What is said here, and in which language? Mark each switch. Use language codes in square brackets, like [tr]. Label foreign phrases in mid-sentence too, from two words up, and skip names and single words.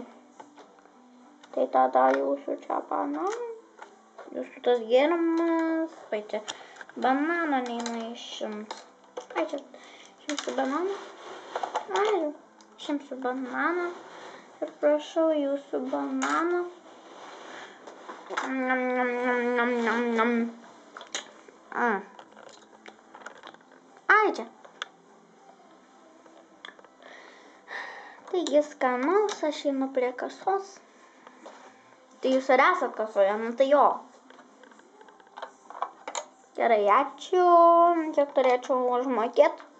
[lt] Tai tada jūsų čia bananą. Jūsų tas gėrimas. Vai čia bananą neįmaišint. Ai, čia šimsiu bananą. Ai, šimsiu bananą. Ir prašau jūsų bananą. Nam, nam, nam, nam, nam, nam. Ai, čia. Taigi skanaus, aš einu prie kasos. Tai jūs ir esat kasoje, nu tai jo. Gerai, ačiū. Kiek turėčiau užmokėti?